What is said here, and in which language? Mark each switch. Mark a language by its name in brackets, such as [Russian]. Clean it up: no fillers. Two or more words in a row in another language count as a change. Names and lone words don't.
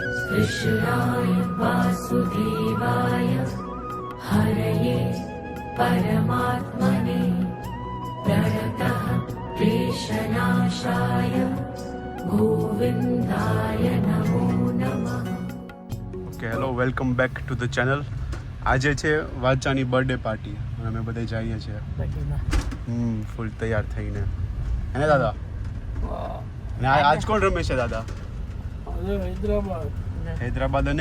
[Sanskrit] कृष्णाय वासुदेवाय हरये परमात्मने प्रणतः क्लेशनाशाय गोविन्दाय नमो नमः। [English] Okay hello, welcome back to the channel. [Gujarati] આજે છે વાચાની [English] birthday party [Gujarati] અને અમે બધા જઈએ છીએ ફૂલ તૈયાર થઈને. હે દાદા? અને આજ કોણ રમે છે દાદા? હૈદરાબાદ અને